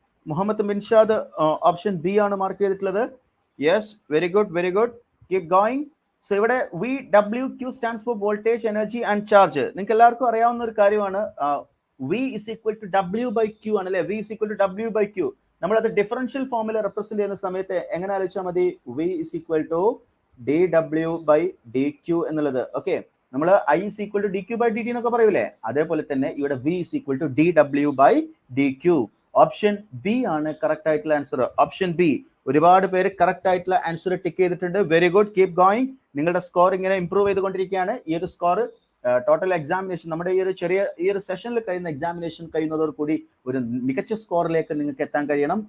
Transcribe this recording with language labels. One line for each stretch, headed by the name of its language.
Malayalam: Muhammad Minshad option B ആണ് mark ചെയ്തിട്ടുള്ളത്.
English: Yes, very good, keep going. So ഇവിടെ VWQ stands for voltage, energy and charge.
Malayalam: നിങ്ങൾക്ക് എല്ലാവർക്കും അറിയാവുന്ന ഒരു കാര്യമാണ്.
English: V is equal to W by Q
Malayalam: ആണ് അല്ലെ?
English: V is equal to W by Q.
Malayalam: നമ്മളത് ഡിഫറൻഷ്യൽ ഫോമിൽ റെപ്രസെന്റ് ചെയ്യുന്ന സമയത്ത് എങ്ങനെ ആലോചിച്ചാൽ മതി?
English: V is equal to dW by dQ എന്നുള്ളത്. Okay, നമ്മൾ I is equal to dQ by dt
Malayalam: എന്നൊക്കെ പറയൂലേ, അതേപോലെ തന്നെ ഇവിടെ
English: V is equal to dW by dQ.
Malayalam: Option B ആണ് കറക്റ്റ് ആയിട്ടുള്ള ആൻസർ. Option B. ഒരുപാട് പേര് കറക്റ്റ് ആയിട്ടുള്ള ആൻസർ ടിക്ക് ചെയ്തിട്ടുണ്ട്.
English: Very good, keep going.
Malayalam: നിങ്ങളുടെ സ്കോർ ഇങ്ങനെ ഇംപ്രൂവ് ചെയ്തുകൊണ്ടിരിക്കുകയാണ്. ഈ ഒരു സ്കോർ ടോട്ടൽ എക്സാമിനേഷൻ നമ്മുടെ ഈ ഒരു സെഷനിൽ കഴിയുന്ന എക്സാമിനേഷൻ കഴിയുന്നതോട് കൂടി ഒരു മികച്ച സ്കോറിലേക്ക് നിങ്ങൾക്ക് എത്താൻ കഴിയണം.